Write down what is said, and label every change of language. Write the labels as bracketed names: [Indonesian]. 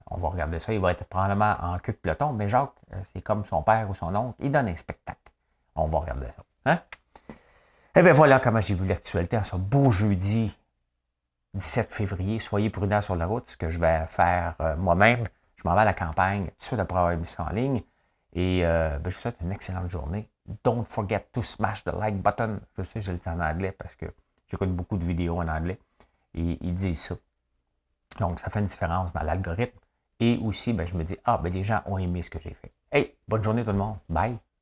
[French] On va regarder ça. Il va être probablement en queue de peloton. Mais Jacques, c'est comme son père ou son oncle. Il donne un spectacle. On va regarder ça. Hein? Et bien voilà comment j'ai vu l'actualité en ce beau jeudi 17 février. Soyez prudents sur la route. Ce que je vais faire moi-même, je m'en vais à la campagne tout de suite après avoir mis ça en ligne. Et je vous souhaite une excellente journée. [English] Don't forget to smash the like button. [French] Je sais, je le dis en anglais parce que j'écoute beaucoup de vidéos en anglais. Et ils disent ça. Donc, ça fait une différence dans l'algorithme. Et aussi, je me dis, les gens ont aimé ce que j'ai fait. Hey, bonne journée tout le monde. Bye.